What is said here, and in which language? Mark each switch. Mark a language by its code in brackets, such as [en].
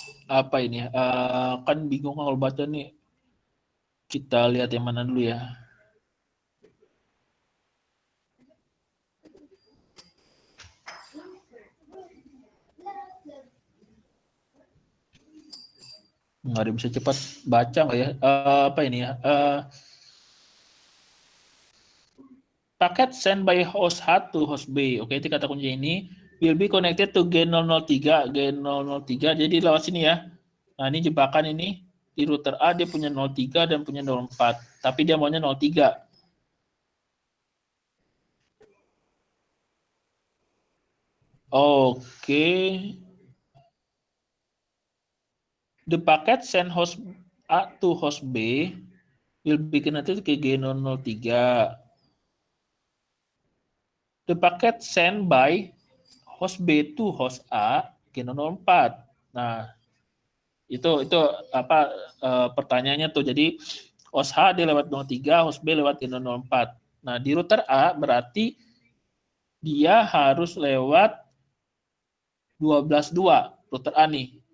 [id] Apa ini? Kan bingung kalau baca nih. Kita lihat yang mana dulu ya. Nggak ada bisa cepat baca nggak ya? Apa ini ya? Paket [en] send by host A to host B. [id] Oke, itu kata kunci ini. [en] Will be connected to G003. [id] G003, jadi lewat sini ya. Nah, ini jebakan ini. Di router A dia punya 03 dan punya 04. Tapi dia maunya 03. Oke. [en] The packet send host A to host B will be connected [id] ke [en] G003. The packet sent by host B to host A G004. [id] Nah, itu apa pertanyaannya tuh. Jadi host A dia lewat 03, host B lewat G004. Nah, di router A berarti dia harus lewat 12.2, router A nih.